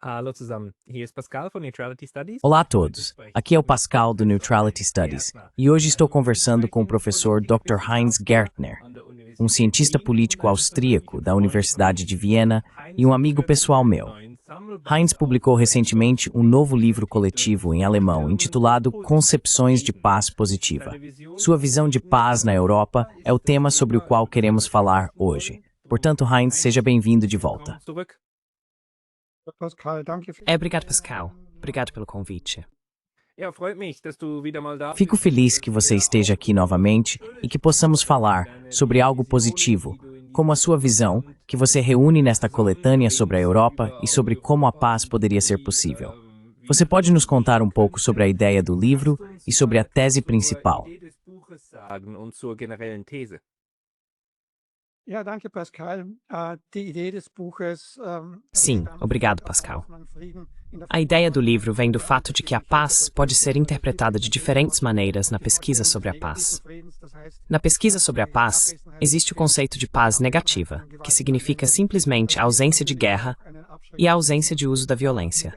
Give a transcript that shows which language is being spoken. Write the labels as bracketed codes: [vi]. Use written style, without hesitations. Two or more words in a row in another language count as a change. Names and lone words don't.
[de] Hallo zusammen, hier ist Pascal von Neutrality Studies. [pt] Olá a todos, aqui é o Pascal do Neutrality Studies e hoje estou conversando com o professor Dr. Heinz Gärtner, um cientista político austríaco da Universidade de Viena e um amigo pessoal meu. Heinz publicou recentemente um novo livro coletivo em alemão intitulado Concepções de Paz Positiva. Sua visão de paz na Europa é o tema sobre o qual queremos falar hoje. Portanto, Heinz, seja bem-vindo de volta. Obrigado, Pascal. Obrigado pelo convite. [de] Ja, freut mich, dass du wieder mal da bist. [pt] Fico feliz que você esteja aqui novamente e que possamos falar sobre algo positivo, como a sua visão, que você reúne nesta coletânea sobre a Europa e sobre como a paz poderia ser possível. Você pode nos contar um pouco sobre a ideia do livro e sobre a tese principal? [de] Idee des Buches sagen und zur generellen These. Ja, danke, Pascal. Die Idee des Buches. [pt] Sim, obrigado, Pascal. A ideia do livro vem do fato de que a paz pode ser interpretada de diferentes maneiras na pesquisa sobre a paz. Na pesquisa sobre a paz, existe o conceito de paz negativa, que significa simplesmente a ausência de guerra e a ausência de uso da violência.